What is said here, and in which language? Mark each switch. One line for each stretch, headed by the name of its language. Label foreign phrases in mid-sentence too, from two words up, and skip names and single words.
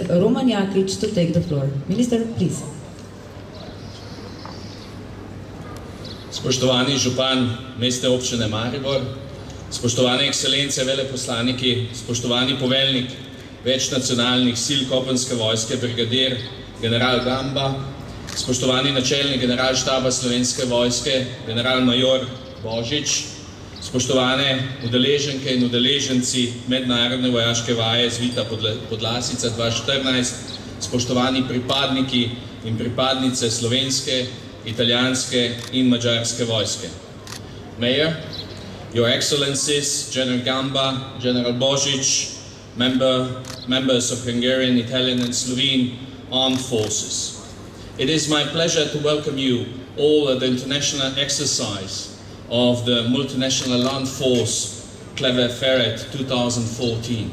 English: Roman Jakic, to take the floor. Minister, please.
Slovenian: Spoštovani župan mestne občine Maribor, spoštovane ekscelence, veleposlaniki, spoštovani poveljnik večnacionalnih sil kopenske vojske, brigadir general Gamba, spoštovani načelnik generalštaba Slovenske vojske, general major Božič, spoštovane udeleženke in udeleženci mednarodne vojaške vaje Zvita, podlasica 2014, spoštovani pripadniki in pripadnice slovenske, italijanske in mađarske vojske.
English: Mayor, Your Excellencies, General Gamba, General Božič, members of Hungarian, Italian and Slovene armed forces. It is my pleasure to welcome you all at the international exercise of the Multinational Land Force Clever Ferret 2014.